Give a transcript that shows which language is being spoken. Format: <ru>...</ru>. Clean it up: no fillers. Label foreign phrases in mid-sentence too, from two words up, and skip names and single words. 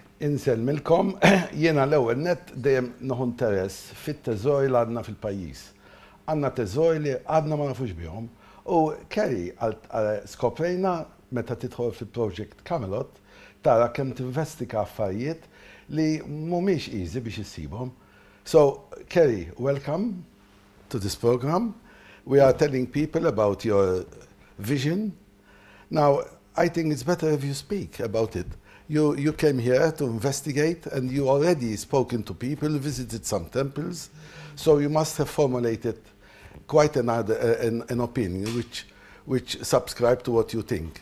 <mt>Insellmilkom, jiena l-ewwel nett dejjem noħu interess fit-teżori li għandna fil-pajjiż. Għandna teżori li għadna ma nafux bihom. U Kerry skoprejna meta tidħol fil-Project Camelot tara kemm tinvestiga affarijiet li mhumiex easy biex issibhom.</mt> <en>So, Kerry, welcome to this program. We are telling people about your vision. Now, I think it's better if you speak about it. You came here to investigate and you already spoken to people, visited some temples, so you must have formulated quite an opinion which subscribe to what you think.</en>